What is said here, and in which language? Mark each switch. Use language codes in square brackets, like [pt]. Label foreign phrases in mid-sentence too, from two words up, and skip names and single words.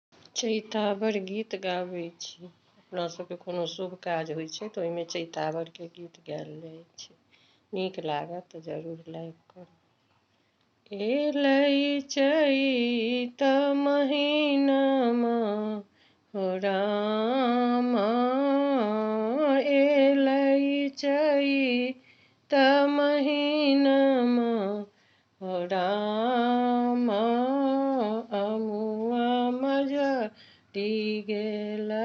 [mai] चैतावर गीत गाबै छी। अपना सबके कोनो शुभ काज होइ छै तऽ ओहिमे चैतावरके गीत गायल जाइ छै। नीक लागत तऽ जरूर लाइक करू। एलै चैत महीनामा हो रामा, एलै चैत महीनामा हो रामा, अमुआ मजरी गेला।